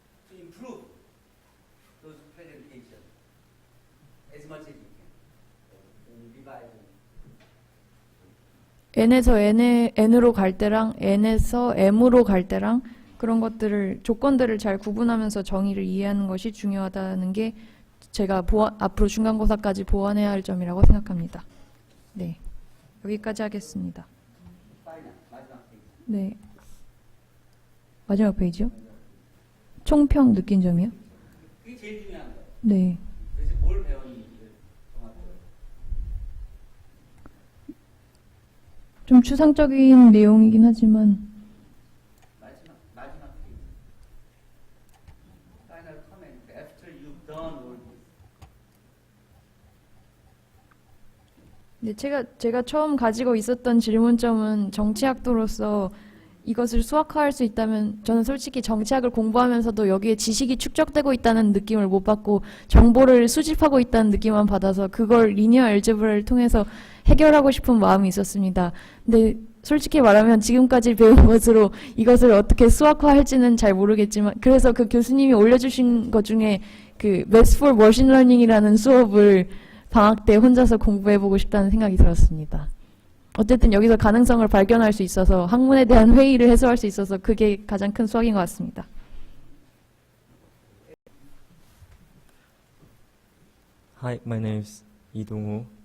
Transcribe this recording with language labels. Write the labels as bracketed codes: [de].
[en] to improve those presentation as much as you can. Revise. [ko] n에서 n으로 갈 때랑 n에서 m으로 갈 때랑 그런 것들을 조건들을 잘 구분하면서 정의를 이해하는 것이 중요하다는 게 제가 앞으로 중간고사까지 보완해야 할 점이라고 생각합니다. 네, 여기까지 하겠습니다. 파이널 마지막 페이지. 네, 마지막 페이지요? 총평 느낀 점이요? 그게 제일 중요한 거예요. 네. 그래서 뭘 배웠는지를 정확하게. 좀 추상적인 내용이긴 하지만 마지막 페이지. [en] Final comment after you've done all this. [ko] 네, 제가 처음 가지고 있었던 질문점은 정치학도로서 이것을 수학화할 수 있다면 저는 솔직히 정치학을 공부하면서도 여기에 지식이 축적되고 있다는 느낌을 못 받고 정보를 수집하고 있다는 느낌만 받아서 그걸 리니어 알제브라를 통해서 해결하고 싶은 마음이 있었습니다. 근데 솔직히 말하면 지금까지 배운 것으로 이것을 어떻게 수학화할지는 잘 모르겠지만 그래서 그 교수님이 올려주신 것 중에 그 Maths for Machine Learning이라는 수업을 방학 때 혼자서 공부해보고 싶다는 생각이 들었습니다. 어쨌든 여기서 가능성을 발견할 수 있어서 학문에 대한 회의를 해소할 수 있어서 그게 가장 큰 수학인 것 같습니다. [en] Hi, my name is 이동우.